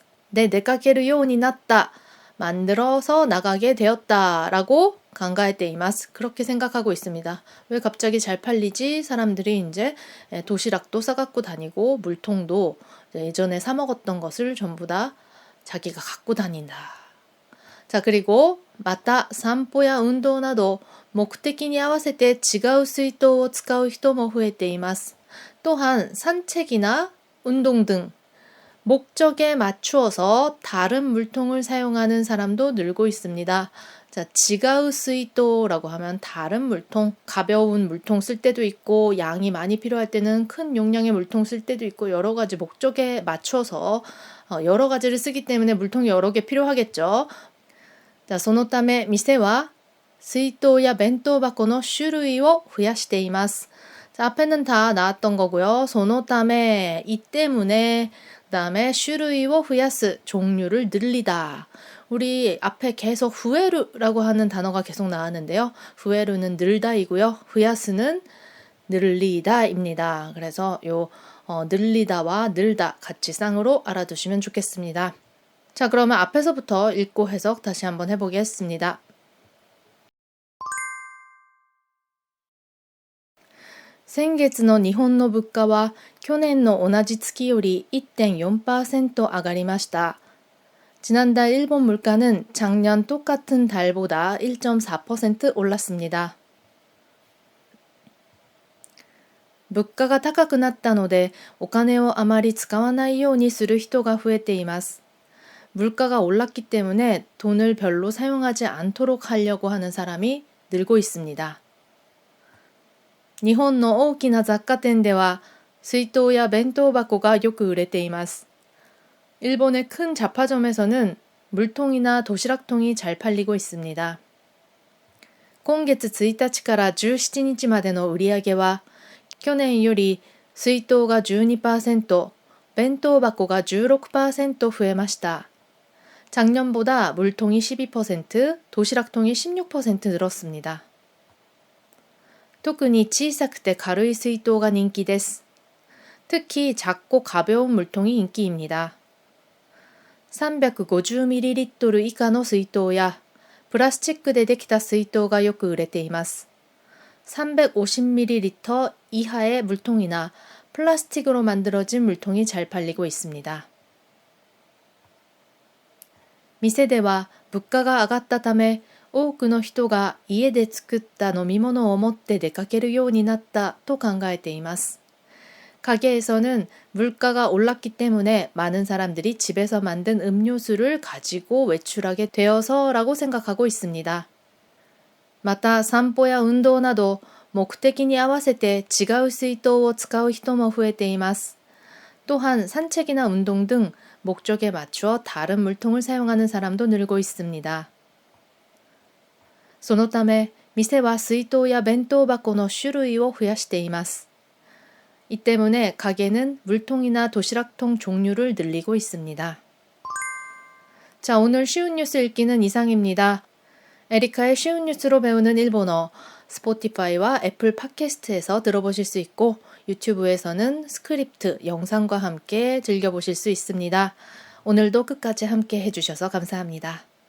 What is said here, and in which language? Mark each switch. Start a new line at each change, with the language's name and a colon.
Korean: 네, 내가게르 요운이 났다. 만들어서 나가게 되었다라고 간가에테이마스. 그렇게 생각하고 있습니다. 왜 갑자기 잘 팔리지? 사람들이 이제 도시락도 싸갖고 다니고 물통도 예전에 사 먹었던 것을 전부 다 자기가 갖고 다닌다. 자, 그리고
Japanese: 마타 산포야 운동など 目的に合わせて違う水筒を使う人も増えています.
Korean: 또한 산책이나 운동 등 목적에 맞추어서 다른 물통을 사용하는 사람도 늘고 있습니다. 자, 지가우 스이토라고 하면 다른 물통, 가벼운 물통 쓸 때도 있고 양이 많이 필요할 때는 큰 용량의 물통 쓸 때도 있고 여러 가지 목적에 맞춰서 여러 가지를 쓰기 때문에 물통이 여러 개 필요하겠죠. 자,
Japanese: そのため店は水筒や弁当箱の種類を増やしています.
Korean: 자, 앞에는 다 나왔던 거고요.
Japanese: そのため,
Korean: 이 때문에 그 다음에 슈루이오 후야스 종류를 늘리다. 우리 앞에 계속 후에루라고 하는 단어가 계속 나왔는데요. 후에루는 늘다이고요. 후야스는 늘리다입니다. 그래서 요 늘리다와 늘다 같이 쌍으로 알아두시면 좋겠습니다. 자, 그러면 앞에서부터 읽고 해석 다시 한번 해보겠습니다.
Japanese: 先月の日本の物価は去年の同じ月より 1.4%上がりました.
Korean: 지난달 일본 물가는 작년 똑같은 달보다 1.4% 올랐습니다.
Japanese: 物価が高くなったのでお金をあまり使わないようにする人が増えています.
Korean: 물가가 올랐기 때문에 돈을 별로 사용하지 않도록 하려고 하는 사람이 늘고 있습니다.
Japanese: 日本の大きな雑貨店では水筒や弁当箱がよく売れています.
Korean: 일본의 큰 잡화점에서는 물통이나 도시락통이 잘 팔리고 있습니다.
Japanese: 今月1日から17日までの売り上げは去年より水筒が 12%、弁当箱が 16% 増えました.
Korean: 작년보다 물통이 12%, 도시락통이 16% 늘었습니다.
Japanese: 特に小さくて軽い水筒が人気です.
Korean: 특히 작고 가벼운 물통이 인기입니다.
Japanese: 350ml以下の水筒やプラスチックでできた水筒がよく売れています.
Korean: 350ml 이하의 물통이나 플라스틱으로 만들어진 물통이 잘 팔리고 있습니다.
Japanese: 店では物価が上がったため多くの人が家で作った飲み物を持って出かけるようになったと考えています。
Korean: 가게에서는 물가가 올랐기 때문에 많은 사람들이 집에서 만든 음료수를 가지고 외출하게 되어서라고 생각하고 있습니다.
Japanese: また、散歩や運動など目的に合わせて違う水筒を使う人も増えています。
Korean: 또한 산책이나 운동 등 목적에 맞추어 다른 물통을 사용하는 사람도 늘고 있습니다.
Japanese: そのため、店は水筒や弁当箱の種類を増やしています。
Korean: 이 때문에 가게는 물통이나 도시락통 종류를 늘리고 있습니다. 자, 오늘 쉬운 뉴스 읽기는 이상입니다. 에리카의 쉬운 뉴스로 배우는 일본어, 스포티파이와 애플 팟캐스트에서 들어보실 수 있고 유튜브에서는 스크립트, 영상과 함께 즐겨보실 수 있습니다. 오늘도 끝까지 함께 해주셔서 감사합니다.